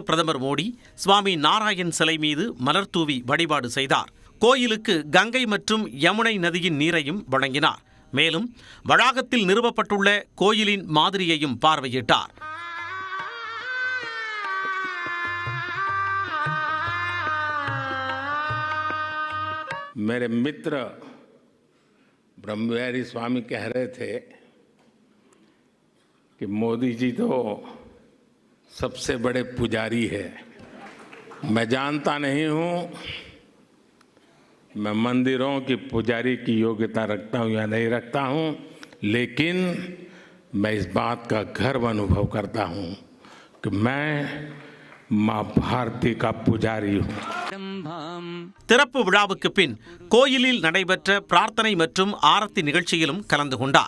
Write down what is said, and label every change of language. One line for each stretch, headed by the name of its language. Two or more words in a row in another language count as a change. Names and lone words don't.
Tamil: பிரதமர் மோடி சுவாமி நாராயண் சிலை மீது மலர் தூவி வழிபாடு செய்தார். கோயிலுக்கு கங்கை மற்றும் யமுனை நதியின் நீரையும் வழங்கினார். மேலும் வளாகத்தில் நிறுவப்பட்டுள்ள கோயிலின் மாதிரியையும் பார்வையிட்டார்.
Hindi: मेरे मित्र ब्रह्मविहारी स्वामी कह रहे थे कि मोदी जी तो सबसे बड़े पुजारी है। मैं जानता नहीं हूँ मैं मंदिरों की पुजारी की योग्यता रखता हूँ या नहीं रखता हूँ, लेकिन मैं इस बात का गर्व अनुभव करता हूँ कि मैं माँ भारती का पुजारी हूँ.
Tamil: திறப்பு விழாவுக்கு பின் கோயிலில் நடைபெற்ற பிரார்த்தனை மற்றும் ஆரத்தி நிகழ்ச்சியிலும் கலந்து கொண்டார்.